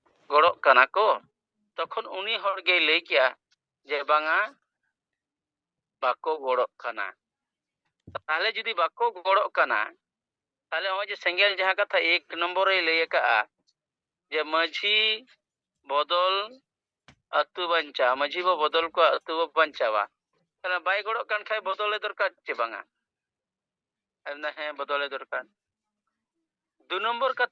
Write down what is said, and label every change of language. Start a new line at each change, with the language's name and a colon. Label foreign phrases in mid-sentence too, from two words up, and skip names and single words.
Santali: ᱜᱚᱲᱚᱜ ᱠᱟᱱᱟ ᱠᱚ ᱛᱚᱠᱷᱚᱱ ᱩᱱᱤ ᱦᱚᱲ ᱜᱮᱭ ᱞᱟᱹᱭ ᱠᱮᱜᱼᱟ ᱡᱮ ᱵᱟᱝᱟ ᱵᱟᱠᱚ ᱜᱚᱲᱚᱜ ᱠᱟᱱᱟ। ᱛᱟᱦᱞᱮ ᱡᱩᱫᱤ ᱵᱟᱠᱚ ᱜᱚᱲᱚᱜ ᱠᱟᱱᱟ তাহলে ওই যে সেঙ্গেল যাহা কথা 1 নম্বরে লই আকা যে মাঝি বদল আতু বাঞ্চা মাঝি বো বদল কো আতু বো বাঞ্চাওয়া তাহলে বাই গড়ক কান খাই বদলে দরকার চে বাঙা না হ্যাঁ বদলে দরকার 2 নম্বর কথা